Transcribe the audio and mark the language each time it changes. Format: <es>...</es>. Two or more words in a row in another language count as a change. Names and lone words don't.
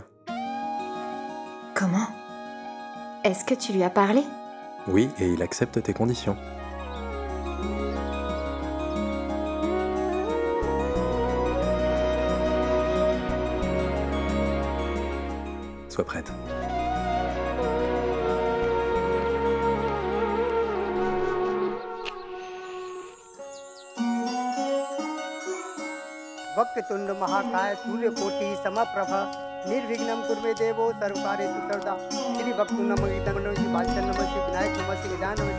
<fr>Comment? Est-ce que tu lui as parlé? Oui, et il accepte tes conditions. Sois prête.</fr> <sa>वक्रतुंड महाकाय सूर्यकोटि समप्रभ निर्विघ्नं कुरु देवो सर्वकार्येषु सर्वदा श्री वक्रतुंड नमः बालचंद्र नमः श्री विनायक नमः श्री गजानन नमः</sa>